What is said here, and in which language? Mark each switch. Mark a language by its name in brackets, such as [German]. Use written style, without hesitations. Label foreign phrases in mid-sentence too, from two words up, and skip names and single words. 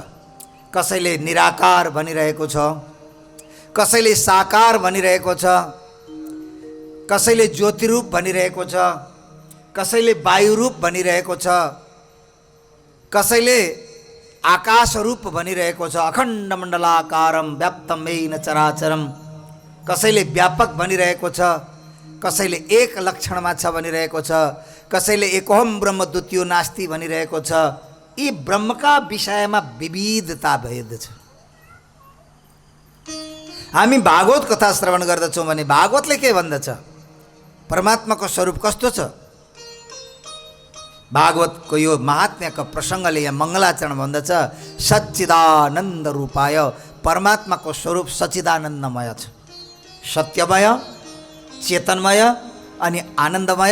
[Nepali] कसैले निराकार भनिरहेको छ, कसैले साकार भनिरहेको छ, कसैले ज्योतिरूप भनिरहेको छ, कसैले वायुरूप भनिरहेको छ, कसैले आकाश रूप भनिरहेको छ, [Sanskrit] अखण्ड मण्डलाकारम व्याप्तम येन चराचरम, [Nepali] कसैले व्यापक भनिरहेको छ, कसैले एक लक्षणमा छ भनिरहेको छ, कसैले [Sanskrit] एकोहम ब्रह्म द्वितीयो नास्ति [Nepali] भनिरहेको छ। यी ब्रह्मका विषयमा विविधता भेद छ। हामी भागवत कथा श्रवण गर्दछौँ भने भागवतले के भन्दछ, परमात्माको स्वरूप कस्तो छ। भागवतको यो महात्म्यको प्रसङ्गले यहाँ मङ्गलाचरण भन्दछ, [Sanskrit] सच्चिदानन्द रूपाय, [Nepali] परमात्माको स्वरूप सच्चिदानन्दमय छ, सत्यमय, चेतनमय अनि आनन्दमय।